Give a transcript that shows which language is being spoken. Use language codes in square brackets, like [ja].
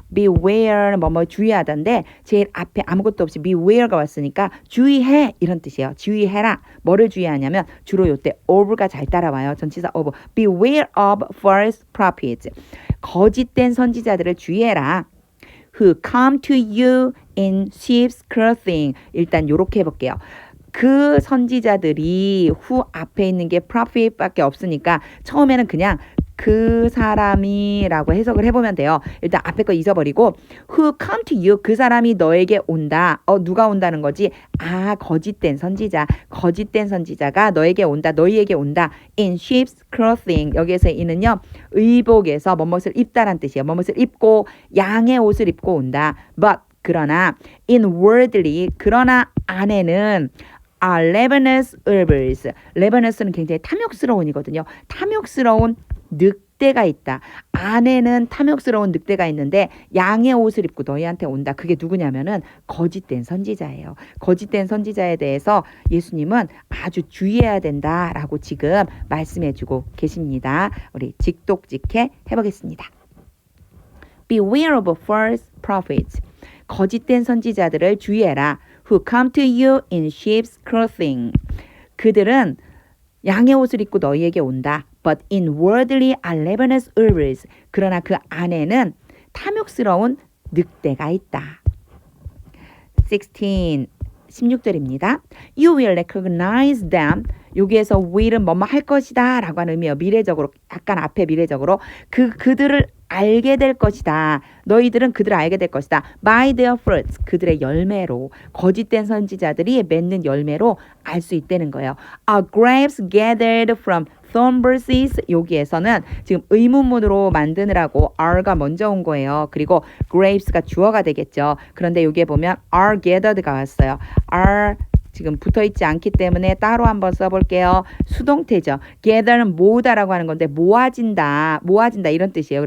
[ko] Beware 뭐뭐 주의하던데 제일 앞에 아무것도 없이 beware가 왔으니까 주의해 이런 뜻이에요. 주의해라. 뭐를 주의하냐면 주로 요때 of가 잘 따라와요. 전치사 [en] of. Beware of false prophets. [ko] 거짓된 선지자들을 주의해라. [en] Who come to you in sheep's clothing. [ko] 일단 요렇게 해볼게요. 그 선지자들이 후 앞에 있는 게 prophet밖에 없으니까 처음에는 그냥 그 사람이라고 해석을 해보면 돼요. 일단 앞에 거 잊어버리고 [en] who come to you, [ko] 그 사람이 너에게 온다. 누가 온다는 거지? 거짓된 선지자가 너에게 온다, 너희에게 온다. [en] In sheep's clothing. [ko] 여기에서 이는요 의복에서 뭐뭇을 입다란 뜻이에요. 뭐뭇을 입고 양의 옷을 입고 온다. [en] But 그러나 inwardly, [ko] 그러나 안에는 [en] ravenous herbs. [ko] ravenous는 굉장히 탐욕스러운이거든요. 탐욕스러운 늑대가 있다. 안에는 탐욕스러운 늑대가 있는데 양의 옷을 입고 너희한테 온다. 그게 누구냐면은 거짓된 선지자예요. 거짓된 선지자에 대해서 예수님은 아주 주의해야 된다라고 지금 말씀해주고 계십니다. 우리 직독직해 해보겠습니다. [en] Beware of false prophets. [ko] 거짓된 선지자들을 주의해라. [en] Who come to you in sheep's clothing. [ko] 그들은 양의 옷을 입고 너희에게 온다. [en] But inwardly are ravenous herbs. [ko] 그러나 그 안에는 탐욕스러운 늑대가 있다. 16절입니다. [en] You will recognize them. [ko] 여기에서 will은 뭐뭐 할 것이다 라고 하는 의미예요. 미래적으로, 약간 앞에 미래적으로. 그들을 알게 될 것이다. 너희들은 그들을 알게 될 것이다. [en] By their fruits. [ko] 그들의 열매로. 거짓된 선지자들이 맺는 열매로 알 수 있다는 거예요. [en] Are grapes gathered from thorn bushes. [ko] 여기에서는 지금 의문문으로 만드느라고 are가 먼저 온 거예요. 그리고 grapes가 주어가 되겠죠. 그런데 여기에 보면 are gathered가 왔어요. are 지금 붙어있지 않기 때문에 따로 한번 써볼게요. 수동태죠. gather는 모으다라고 하는 건데 모아진다 이런 뜻이에요.